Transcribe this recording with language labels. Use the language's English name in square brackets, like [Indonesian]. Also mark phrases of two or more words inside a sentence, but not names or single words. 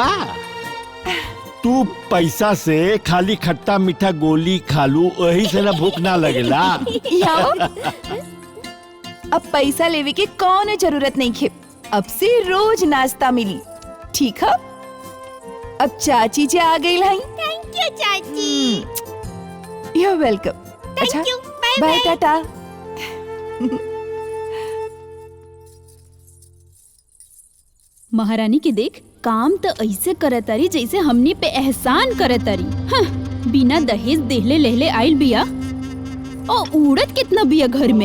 [Bhojpuri] तू पैसा से खाली खट्टा मीठा गोली खालू, वही से ना भूख ना लगेला। अब पैसा लेवे के कौन जरूरत नहीं खे। अब से रोज नाश्ता मिली, ठीक है? अब चाची जी आ गई लाई। [English] thank you चाची। you welcome. thank you, bye बाय बाय। टाटा। [Bhojpuri] महारानी के देख, काम तो ऐसे करतारी जैसे हमनी पे एहसान करतारी। बिना दहेज देहले लेहले आइल बिया और उड़द कितना बिया घर में।